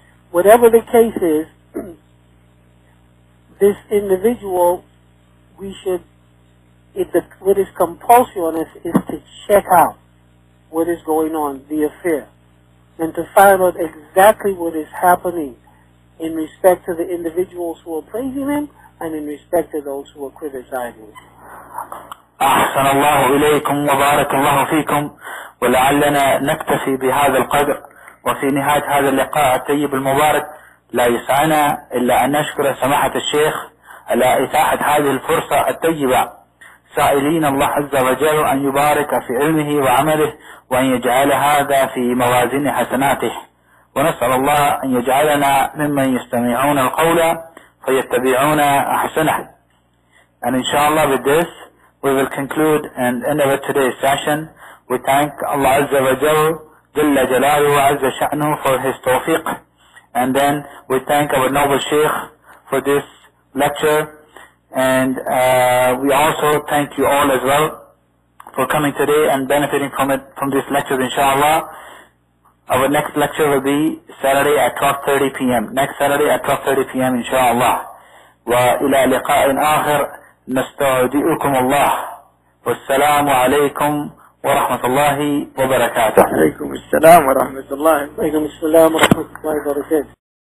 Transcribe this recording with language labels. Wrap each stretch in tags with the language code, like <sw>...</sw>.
<en>Whatever the case is, this individual, we should, what is compulsory on us is to check out what is going on, the affair, and to find out exactly what is happening in respect to the individuals who are praising him and in respect to those who are criticizing him.</en> <ar>أحسن الله إليكم وبارك الله فيكم ولعلنا نكتفي بهذا القدر. وفي نهاية هذا اللقاء الطيب المبارك لا يسعنا إلا أن نشكر سماحة الشيخ على إتاحة هذه الفرصة الطيبة، سائلين الله عز وجل أن يبارك في علمه وعمله وأن يجعل هذا في موازين حسناته، ونسأل الله أن يجعلنا ممن يستمعون القول فيتبعون أحسنه.</ar> <en>And inshallah with this we will conclude and end of today's session. We thank Allah</en> <ar>عز وجل جل جلاله وعز شأنه</ar> <en>for his توفيق. And then we thank our noble Sheikh for this lecture. And we also thank you all as well for coming today and benefiting from it, from this lecture, inshallah. Our next lecture will be Saturday at 12:30 p.m. Next Saturday at 12:30 p.m. inshallah.</en> <ar>وإلى لقاء آخر نستودعكم الله والسلام عليكم ورحمة الله وبركاته. عليكم السلام ورحمة الله. عليكم السلام ورحمة الله وبركاته.</ar>